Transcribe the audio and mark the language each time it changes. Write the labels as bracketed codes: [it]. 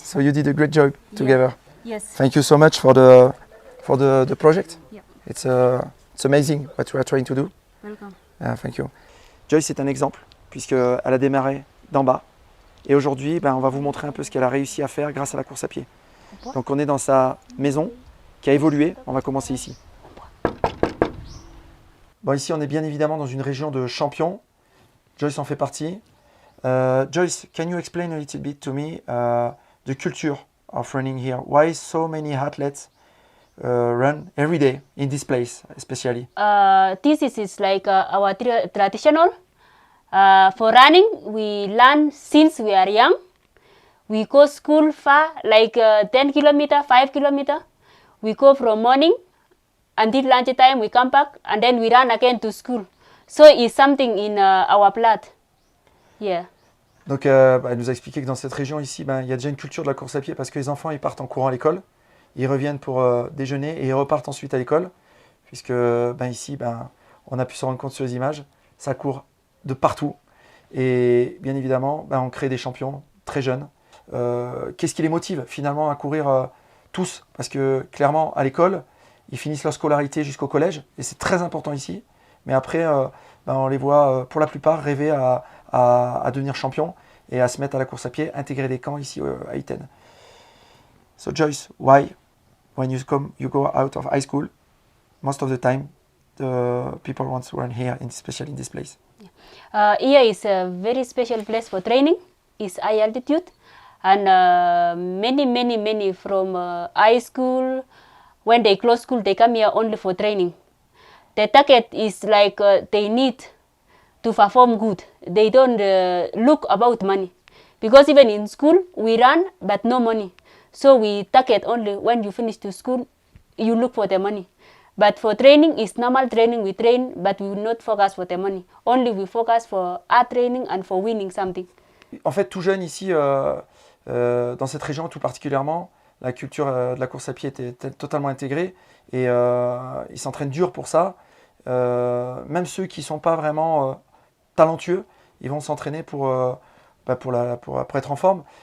[en] So you did a great job together. Yes. Thank you so much for the project. Yeah. It's amazing what we are trying to do. Welcome. Thank you. [fr] Joyce est un exemple puisqu'elle a démarré d'en bas et aujourd'hui on va vous montrer un peu ce qu'elle a réussi à faire grâce à la course à pied. Donc on est dans sa maison qui a évolué, on va commencer ici. Bon, ici on est bien évidemment dans une région de champions, Joyce en fait partie. [en] Joyce, can you explain a little bit to me the culture of running here? Why so many athletes run every day in this place, especially? This is like our traditional. For running, we learn since we are young. We go school far, like 10 kilometer, 5 kilometer. We go from morning until lunchtime. We come back and then we run again to school. So it's something in our blood. Yeah. [fr] Donc elle nous a expliqué que dans cette région ici, il y a déjà une culture de la course à pied parce que les enfants ils partent en courant à l'école. Ils reviennent pour déjeuner et ils repartent ensuite à l'école, puisque ici, on a pu se rendre compte sur les images, ça court de partout. Et bien évidemment, on crée des champions très jeunes. Qu'est-ce qui les motive finalement à courir tous? Parce que clairement, à l'école, ils finissent leur scolarité jusqu'au collège, et c'est très important ici. Mais après, on les voit pour la plupart rêver à devenir champions et à se mettre à la course à pied, intégrer des camps ici à Iten. [en] So Joyce, why? When you go out of high school, most of the time, the people want to run here, especially in this place. Here is a very special place for training. It's high altitude, and many from high school, when they close school, they come here only for training. The target is like they need to perform good. They don't look about money, because even in school we run, but no money. So we target only when you finish to school, you look for the money. But for training, it's normal training, we train, but we will not focus for the money. Only we focus for hard training and for winning something. [fr] En fait, tout jeune ici, dans cette région tout particulièrement, la culture de la course à pied était totalement intégrée et ils s'entraînent dur pour ça. Même ceux qui ne sont pas vraiment talentueux, ils vont s'entraîner pour être en forme.